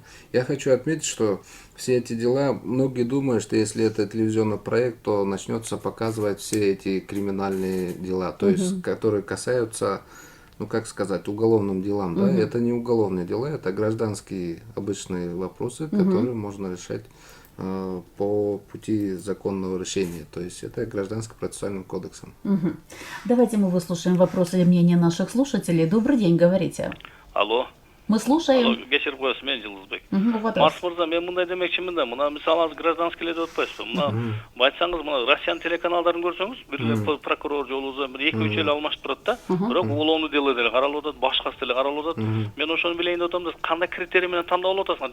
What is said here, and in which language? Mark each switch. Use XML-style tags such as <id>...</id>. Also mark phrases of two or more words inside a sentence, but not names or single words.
<ru>Я хочу отметить, что все эти дела, многие думают, что если это телевизионный проект, то начнется показывать все эти криминальные дела, то есть которые касаются ну как сказать, уголовным делам, да, это не уголовные дела, это гражданские обычные вопросы, которые можно решать по пути законного решения, то есть это гражданско-процессуальным кодексом. Давайте мы выслушаем вопросы и мнения наших слушателей. Добрый день, говорите. Алло. Мы слушаем.</ru> <ky>Кеширип коесуз, мен Жылдызбек. Вот Марс мырза, мен мындай демекчимин да, мына мисалы гражданский эле атпайсызбы. Мына айтсаңыз, мына Россиян телеканалдарын көрсөңүз, бир эле прокурор жолубузда бир 2-3 эле алмашып турат да. Бирок</ky> <ru>уголовный дело</ru> <ky>деле каралып атат, башкасы деле каралып атат. Мен ошону билейин деп атам да, кандай критерий менен тандап алып атасыңар?</ky>